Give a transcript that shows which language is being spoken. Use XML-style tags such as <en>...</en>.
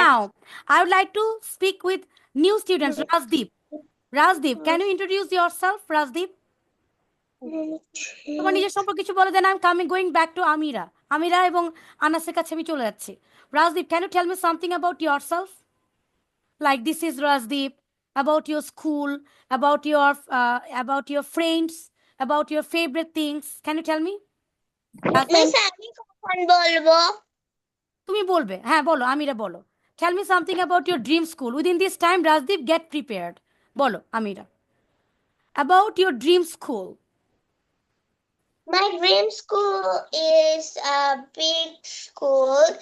<en>now I would like to speak with new students. Rajdeep. Rajdeep, can you introduce yourself, Rajdeep?</en> <bn>তোমার নিজের সম্পর্কে কিছু বলো,</bn> <en>Then I am coming going back to Amira.</en> <bn>আমিরা এবং আনাসের কাছে আমি চলে যাচ্ছি।</bn> <en>Rajdeep, can you tell me something about yourself? Like this is Rajdeep, about your school, about your friends, about your favorite things. Can you tell me?</en> <bn>Miss, আমি কখন বলবো? তুমি বলবে, হ্যাঁ বলো, আমিরা বলো।</bn> <en>Tell me something about your dream school. Within this time, Rajdeep, get prepared. বলো, Amira. About your dream school. My dream school is a big school.</en>